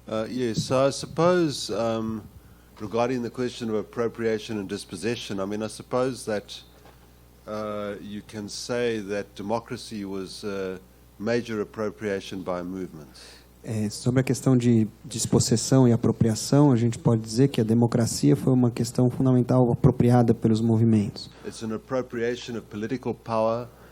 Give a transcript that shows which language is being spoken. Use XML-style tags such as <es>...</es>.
<en>Yes, so I suppose regarding the question of appropriation and dispossession, I mean, I suppose that you can say that democracy was major appropriation by movements.</en> <pt>Sobre a questão de dispossessão e apropriação, a gente pode dizer que a democracia foi uma questão fundamental apropriada pelos movimentos.</pt> <en>It's an appropriation of political power.</en>